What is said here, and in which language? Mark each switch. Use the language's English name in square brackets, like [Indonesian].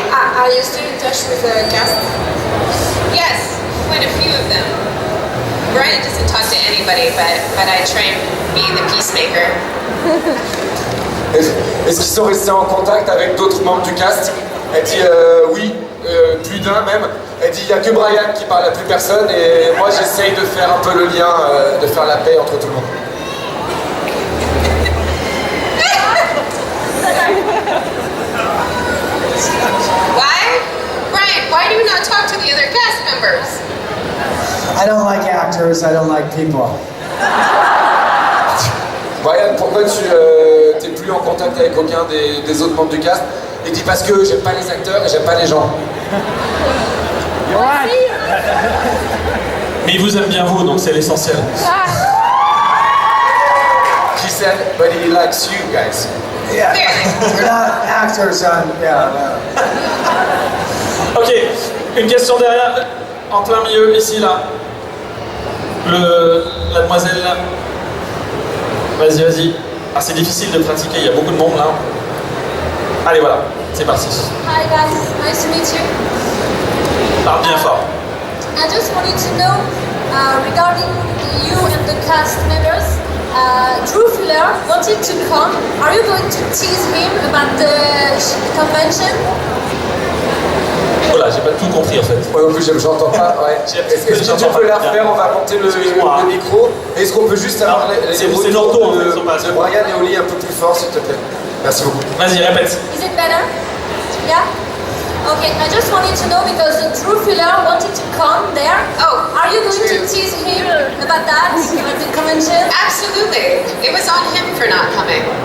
[English] Are you still in touch with the cast? Yes, quite a few of them. Brian doesn't talk to anybody, but I try and be the peacemaker. [French] Est-ce qu'ils sont restés en contact avec d'autres membres du cast? Elle dit oui, plus d'un même. Elle dit il n'y a que Brian qui parle à plus personne et moi j'essaye de faire un peu le lien, de faire la paix entre tout le monde. [English] Why? Brian, why do you not talk to the other cast members? I don't like actors, I don't like people. [French] Brian, pourquoi tu n'es plus en contact avec aucun des autres membres du cast? Il dit parce que j'aime pas les acteurs et j'aime pas les gens. Mais il vous aime bien vous, donc c'est l'essentiel. [English] She said, but he likes you guys. Yeah, we're not actors on, yeah. [French] Ok, une question derrière, en plein milieu, ici, là. La demoiselle, là. Vas-y, vas-y. Ah, c'est difficile de pratiquer, il y a beaucoup de monde, là. Allez, voilà, c'est parti. [English] Hi guys, nice to meet you. [French] Parle bien fort. [English] I just wanted to know, regarding you and the cast members, Drew Fuller wanted to come. Are you going to tease him about the convention? [French] Voilà, j'ai pas tout compris en fait. Moi non plus, j'entends pas. Ouais. Est-ce que tu peux la refaire? On va monter le micro. Est-ce qu'on peut juste avoir les retours de Brian et Oli un peu plus fort, s'il te plaît? Merci beaucoup. Vas-y, répète. [English] Is it better? Yeah? Okay, I just wanted to know because Drew Fuller wanted to come there. Oh, Are you going true. to tease him about that, about the convention? Absolutely. It was on him for not coming.